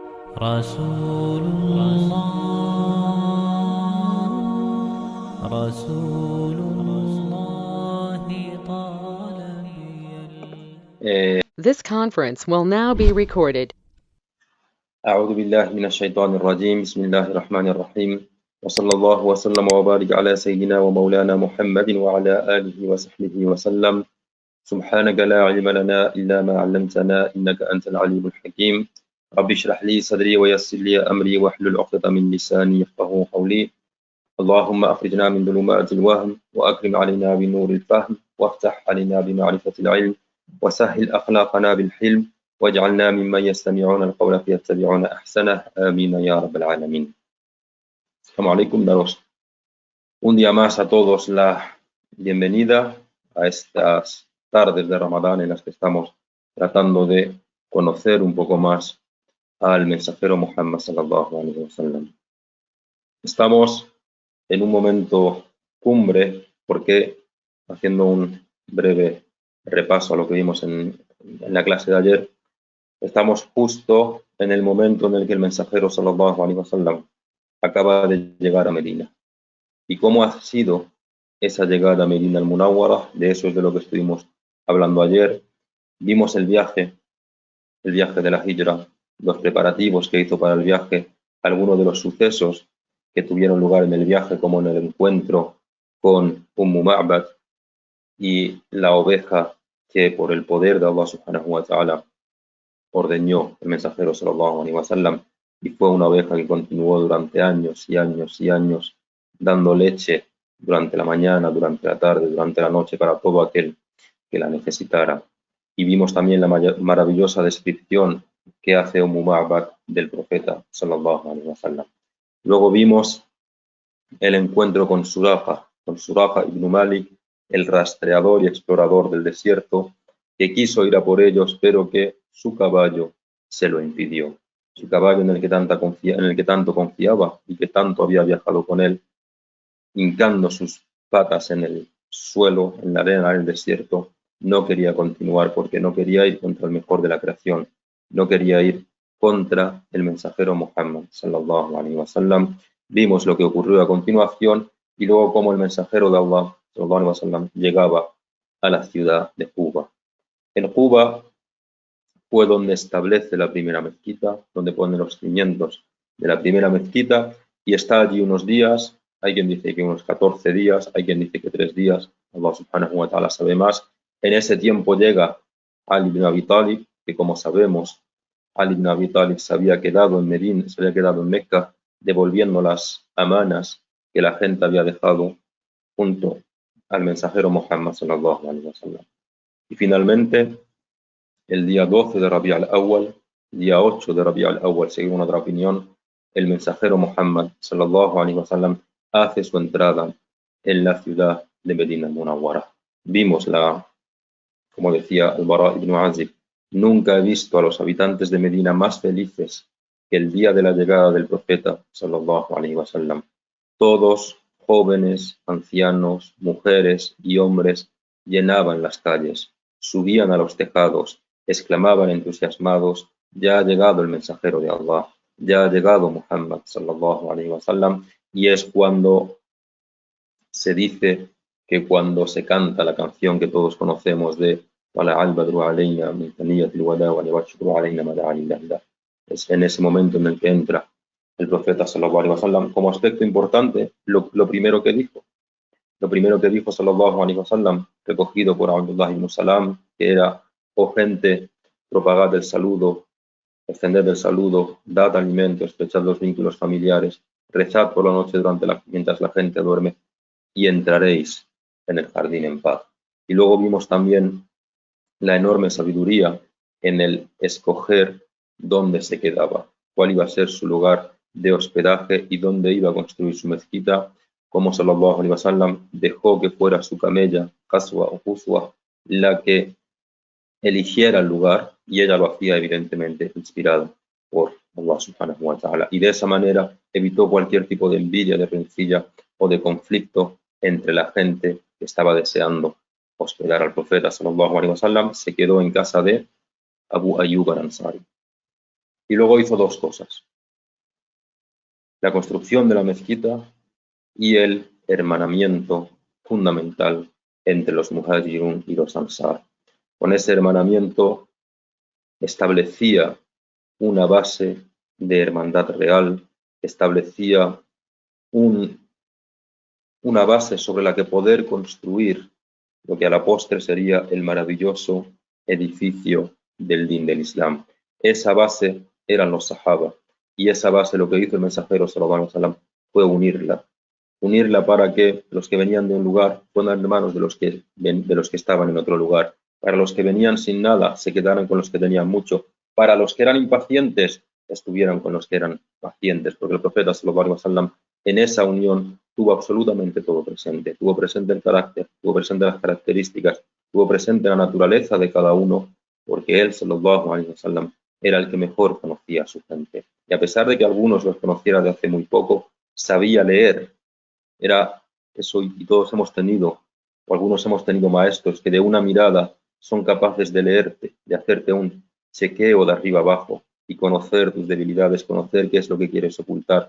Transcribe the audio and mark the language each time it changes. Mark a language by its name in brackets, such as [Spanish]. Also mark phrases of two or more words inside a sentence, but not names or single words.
[Arabic] رسول الله رسول الله طال بي [English] This conference will now be recorded. [Arabic] أعوذ بالله من الشيطان الرجيم بسم الله الرحمن الرحيم وصلى الله وسلم وبارك على سيدنا ومولانا محمد وعلى آله وصحبه وسلم سبحانك لا علم لنا إلا ما علمتنا إنك أنت العليم الحكيم رب اشرح لي صدري ويسر لي أمري واحلل عقدة من لساني يفقهوا قولي اللهم أخرجنا من ظلمات الوهم وأكرم علينا بنور الفهم وافتح علينا بمعرفة العلم وسهل أخلاقنا بالحلم واجعلنا ممن يستمعون القول فيتبعون أحسنه آمين يا رب العالمين. السلام عليكم, [Spanish] daros un día más a todos la bienvenida a estas tardes de Ramadán en las que estamos tratando de conocer un poco más al mensajero Muhammad [Arabic] صلى الله عليه وسلم. [Spanish] Estamos en un momento cumbre porque, haciendo un breve repaso a lo que vimos en la clase de ayer, estamos justo en el momento en el que el mensajero [Arabic] صلى الله عليه وسلم [Spanish] acaba de llegar a Medina. ¿Y cómo ha sido esa llegada a Medina al-Munawwara? De eso es de lo que estuvimos hablando ayer. Vimos el viaje de la Hijra, los preparativos que hizo para el viaje, algunos de los sucesos que tuvieron lugar en el viaje, como en el encuentro con Ma'bad y la oveja que por el poder de Allah [Arabic] سبحانه وتعالى [Spanish] ordeñó el mensajero [Arabic] صلى الله عليه وسلم, [Spanish] y fue una oveja que continuó durante años y años y años dando leche durante la mañana, durante la tarde, durante la noche para todo aquel que la necesitara. Y vimos también la maravillosa descripción que hace Ma'bad del profeta [Arabic] صلى الله عليه وسلم. [Spanish] Luego vimos el encuentro con Suraqa ibn Malik, el rastreador y explorador del desierto, que quiso ir a por ellos, pero que su caballo se lo impidió. Su caballo en el que tanto confiaba y que tanto había viajado con él, hincando sus patas en el suelo, en la arena del desierto, no quería continuar porque no quería ir contra el mejor de la creación, no quería ir contra el mensajero Muhammad [Arabic] صلى الله عليه وسلم. [Spanish] Vimos lo que ocurrió a continuación y luego cómo el mensajero de Allah [Arabic] صلى الله عليه وسلم [Spanish] llegaba a la ciudad de Quba. En Quba fue donde establece la primera mezquita, donde pone los cimientos de la primera mezquita, y está allí unos días. Hay quien dice que unos 14 días, hay quien dice que 3 días, Allah [Arabic] سبحانه وتعالى [Spanish] sabe más. En ese tiempo llega Ali ibn Abi Talib, que como sabemos, Ali ibn Abi Talib se había quedado en Medina, se había quedado en Mecca, devolviendo las amanas que la gente había dejado junto al mensajero Muhammad [Arabic] صلى الله عليه وسلم. [Spanish] Y finalmente, el día 12 de Rabi' al-Awwal, día 8 de Rabi' al-Awwal, según otra opinión, el mensajero Muhammad [Arabic] صلى الله عليه وسلم [Spanish] hace su entrada en la ciudad de Medina al-Munawwara. Vimos como decía al-Bara ibn Azib, nunca he visto a los habitantes de Medina más felices que el día de la llegada del profeta [Arabic] صلى الله عليه وسلم. [Spanish] Todos, jóvenes, ancianos, mujeres y hombres, llenaban las calles, subían a los tejados, exclamaban entusiasmados, ya ha llegado el mensajero de Allah, ya ha llegado Muhammad [Arabic] صلى الله عليه وسلم. [Spanish] Y es cuando se dice que cuando se canta la canción que todos conocemos de es en ese momento en el que entra el profeta [Arabic] صلى الله عليه وسلم. [Spanish] Como aspecto importante, lo primero que dijo [Arabic] صلى الله عليه وسلم, [Spanish] recogido por Abdullah ibn Salam, que era: oh gente, propagad el saludo, extended el saludo, dad alimento, estrechad los vínculos familiares, rezad por la noche mientras la gente duerme, y entraréis en el jardín en paz. Y luego vimos también la enorme sabiduría en el escoger dónde se quedaba, cuál iba a ser su lugar de hospedaje y dónde iba a construir su mezquita, como [Arabic] صلى الله عليه وسلم [Spanish] dejó que fuera su camella, Qaswa o Quswa, la que eligiera el lugar, y ella lo hacía evidentemente inspirada por Allah [Arabic] سبحانه وتعالى, [Spanish] y de esa manera evitó cualquier tipo de envidia, de rencilla o de conflicto entre la gente que estaba deseando hospedar al profeta [Arabic] صلى الله عليه وسلم. [Spanish] Se quedó en casa de Abu Ayyub al-Ansari. Y luego hizo dos cosas: la construcción de la mezquita y el hermanamiento fundamental entre los muhajirun y los ansar. Con ese hermanamiento establecía una base de hermandad real, establecía una base sobre la que poder construir lo que a la postre sería el maravilloso edificio del Din del Islam. Esa base eran los sahaba, y esa base, lo que hizo el mensajero [Arabic] صلى الله عليه وسلم, [Spanish] fue unirla para que los que venían de un lugar fueran hermanos de los que estaban en otro lugar. Para los que venían sin nada, se quedaran con los que tenían mucho. Para los que eran impacientes, estuvieran con los que eran pacientes, porque el profeta [Arabic] صلى الله عليه وسلم [Spanish] en esa unión tuvo absolutamente todo presente. Tuvo presente el carácter, tuvo presente las características, tuvo presente la naturaleza de cada uno, porque él [Arabic] صلى الله عليه وسلم [Spanish] era el que mejor conocía a su gente. Y a pesar de que algunos los conociera de hace muy poco, sabía leer. Era eso, y todos hemos tenido, o algunos hemos tenido maestros que de una mirada son capaces de leerte, de hacerte un chequeo de arriba abajo y conocer tus debilidades, conocer qué es lo que quieres ocultar.